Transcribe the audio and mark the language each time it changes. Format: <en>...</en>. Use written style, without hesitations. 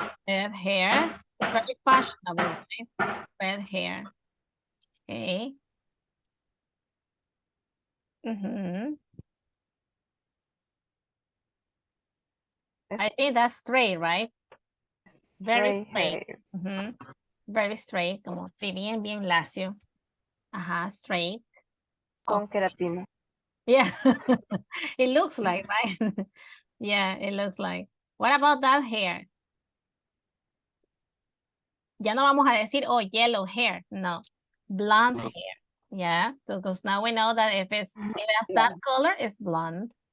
<en>Red hair. Very fashionable, right? Red hair. Okay. I think that's straight, right? Very straight. Very straight,</en> <es>como si bien lacio.</es> <en>Straight.</en> <es>Con queratina.</es> <en>Yeah, it looks like, right? Yeah, it looks like. What about that hair?</en> <es>Ya no vamos a decir, oh,</es> <en>yellow hair.</en> <es>No,</es> <en>blonde hair. Yeah, because now we know that if it's that color, it's blonde.</en>